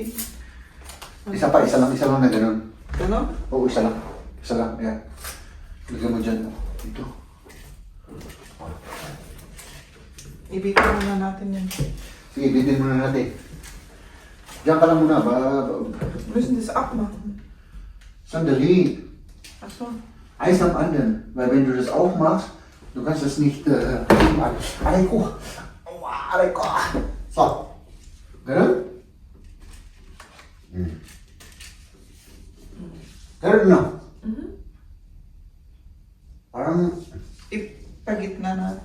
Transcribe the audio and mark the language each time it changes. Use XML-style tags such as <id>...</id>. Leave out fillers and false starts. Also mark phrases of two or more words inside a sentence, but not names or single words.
<tl>Isa lang na ganun. Ganon? Oo, isa lang. Isa lang, ayan. Lagyan mo dyan. Dito. Ibitin muna natin yan. Sige, bitin muna natin. Diyan ka lang muna.</tl> <de>Müssen das abmachen?</de> <tl>Sandali.</tl> <de>Achso. Eis am anderen. Weil wenn du das aufmachst, du kannst das nicht...</de> <tl>Aray ko. Aua, aray ko. So. Ganun? Ganun na. Parang Ipagitna natin.</tl>